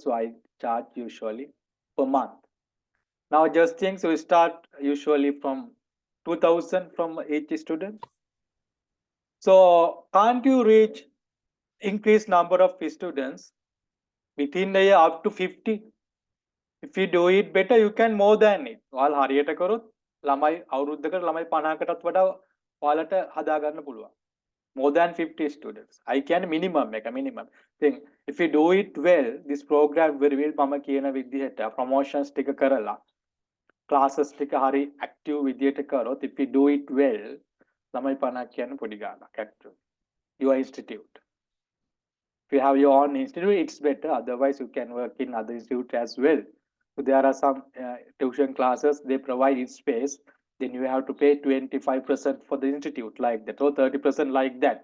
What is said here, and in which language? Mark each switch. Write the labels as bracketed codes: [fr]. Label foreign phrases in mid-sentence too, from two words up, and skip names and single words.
[en] So I charge usually per month. Now just things we start usually from 2,000 from each student. So can't you reach increased number of students within the year up to 50? If you do it better, you can more than it. [si] ඔයාලා හරියට කරොත් ළමයි අවුරුද්දකට ළමයි 50කටත් වඩා ඔයාලට හදා ගන්න පුළුවන්. [en] More than 50 students. I can minimum make a minimum thing. If you do it well, this program very well [si] මම කියන විදිහට promotions ටික කරලා classes ටික හරි active විදිහට කරොත්, [en] if you do it well, [si] ළමයි 50ක් කියන පොඩි ගානක් active. [en] Your institute. If you have your own institute, it's better. Otherwise, you can work in other institute as well. So there are some tuition classes, they provide in space. Then you have to pay 25% for the institute like that, or 30% like that.